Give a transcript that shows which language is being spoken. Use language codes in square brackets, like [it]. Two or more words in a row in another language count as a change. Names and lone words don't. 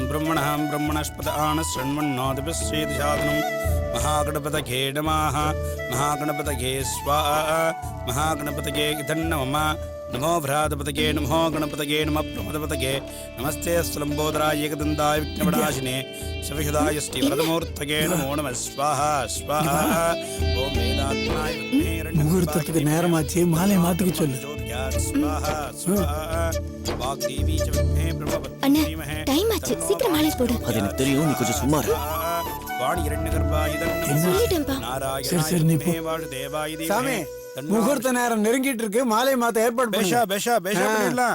[sa] ब्रह्मणः ब्रह्मणस्पत आनशृण्वन्नोतिभिश्चेदशादनं महागणपतये नमः महागणपतये स्वाहा महागणपतये इदन्नमः नमो भ्रातपतये नमो गणपतये नमः प्रमदपतये नमस्ते स्वलम्बोदराय एकदन्ताय विघ्नविनाशिने सविहुदाय श्रीवरदमूर्तये नमो नमः स्वाहा स्वाहा ओम वेदात्माय [ta] முகூர்த்தத்துக்கு நேரமாச்சு, மாலை மாத்துக்கு சொல்லு. அண்ணா, டைம் ஆச்சு, சீக்கிரம் மாலை போடு. அது எனக்கு தெரியும், நீ கொஞ்சம் சும்மா இரு. சொல்லிட்டேன்பா. சரி சரி, நீ போ. சாமி, முகூர்த்த நேரம் நெருங்கிட்டு இருக்கு, மாலை மாத்த ஏற்பாடு பண்ணு. பேஷா பேஷா பேஷா பண்ணிடலாம்.